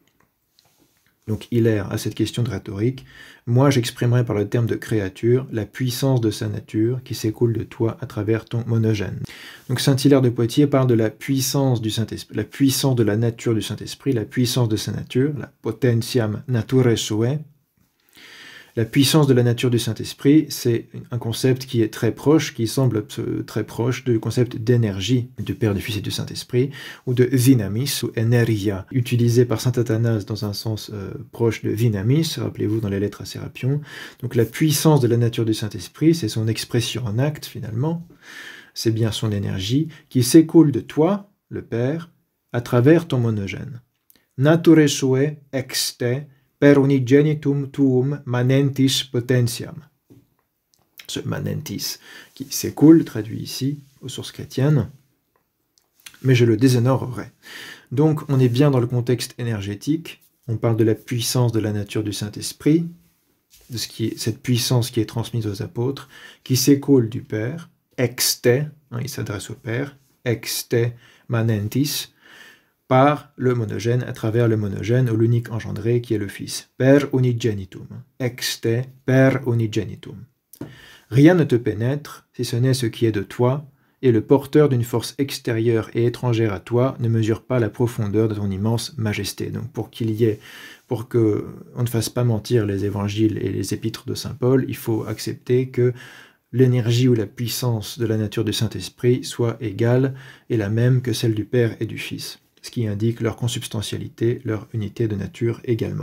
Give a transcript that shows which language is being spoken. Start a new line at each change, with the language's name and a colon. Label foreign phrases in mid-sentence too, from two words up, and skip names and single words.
French: Donc Hilaire a cette question de rhétorique. Moi, j'exprimerai par le terme de créature la puissance de sa nature qui s'écoule de toi à travers ton monogène. Donc Saint-Hilaire de Poitiers parle de la puissance du Saint-Esprit, la puissance de la nature du Saint-Esprit, la puissance de sa nature, la
Latin: potentiam naturae suae.
French: La puissance de la nature du Saint-Esprit, c'est un concept qui est très proche, qui semble très proche du concept d'énergie du Père, du Fils et du Saint-Esprit, ou de dynamis, ou energia, utilisé par saint Athanase dans un sens proche de dynamis, rappelez-vous dans les lettres à Sérapion. Donc la puissance de la nature du Saint-Esprit, c'est son expression en acte finalement, c'est bien son énergie, qui s'écoule de toi, le Père, à travers ton monogène.
Latin: Naturae suae ex te, per unigenitum tuum manentis potentiam.
French: Ce manentis qui s'écoule, traduit ici aux sources chrétiennes, mais je le déshonorerai. Donc on est bien dans le contexte énergétique, on parle de la puissance de la nature du Saint-Esprit, de cette puissance qui est transmise aux apôtres, qui s'écoule du Père,
Latin: ex te,
French: il s'adresse au Père,
Latin: ex te manentis,
French: par le monogène, à travers le monogène, ou l'unique engendré qui est le Fils.
Latin: Per unigenitum, ex te per unigenitum.
French: Rien ne te pénètre, si ce n'est ce qui est de toi, et le porteur d'une force extérieure et étrangère à toi ne mesure pas la profondeur de ton immense majesté. Donc pour que on ne fasse pas mentir les évangiles et les épîtres de saint Paul, il faut accepter que l'énergie ou la puissance de la nature du Saint-Esprit soit égale et la même que celle du Père et du Fils, ce qui indique leur consubstantialité, leur unité de nature également.